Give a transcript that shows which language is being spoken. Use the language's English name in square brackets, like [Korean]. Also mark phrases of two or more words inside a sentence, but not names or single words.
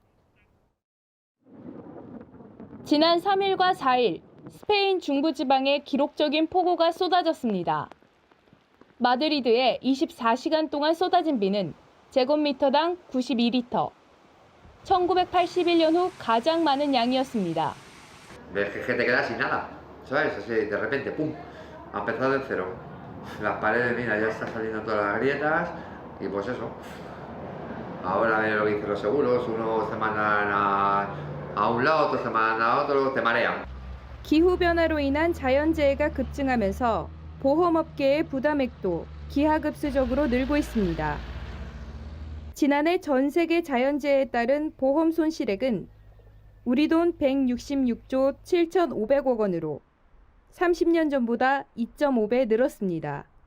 [Korean] 지난 3일과 4일 스페인 중부지방에 기록적인 폭우가 쏟아졌습니다. 마드리드에 24시간 동안 쏟아진 비는 제곱미터당 92리터. 1981년 후 가장 많은 양이었습니다. [Spanish] Ves que te quedas sin nada, ¿sabes? Así de repente, ¡pum!, ha empezado de cero. Las paredes, mira, ya están saliendo todas las grietas y pues eso. Ahora viene lo que dicen los seguros, unos te mandan a un lado, otros te mandan a otro, te marean. [Korean] 기후변화로 인한 자연재해가 급증하면서 보험업계의 부담액도 기하급수적으로 늘고 있습니다. 지난해 전 세계 자연재해에 따른 보험 손실액은 우리 돈 166조 7,500억 원으로 30년 전보다 2.5배 늘었습니다.